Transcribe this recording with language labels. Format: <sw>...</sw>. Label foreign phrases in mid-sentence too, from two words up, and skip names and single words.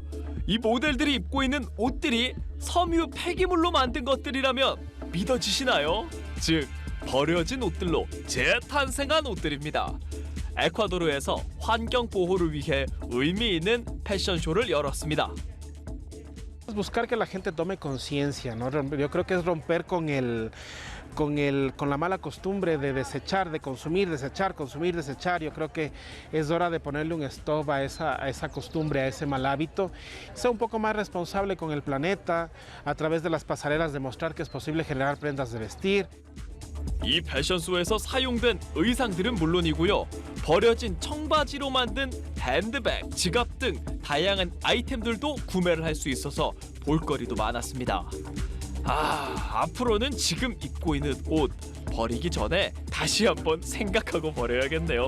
<ko>이 모델들이 입고 있는 옷들이 섬유 폐기물로 만든 것들이라면 믿어지시나요? 즉, 버려진 옷들로 재탄생한 옷들입니다. 에콰도르에서 환경 보호를 위해 의미 있는 패션쇼를 열었습니다.</ko> <es>Buscar que la gente tome conciencia, ¿no? Yo creo que es romper con la mala costumbre de desechar, de consumir, desechar, consumir, desechar. Yo creo que es hora de ponerle un stop a esa costumbre, a ese mal hábito. Ser un poco más responsable con el planeta, a través de las pasarelas demostrar que es posible generar prendas de vestir.</es> <ko>이 패션쇼에서 사용된 의상들은 물론이고요. 버려진 청바지로 만든 핸드백, 지갑 등 다양한 아이템들도 구매를 할 수 있어서 볼거리도 많았습니다. 앞으로는 지금 입고 있는 옷 버리기 전에 다시 한번 생각하고 버려야겠네요.</ko>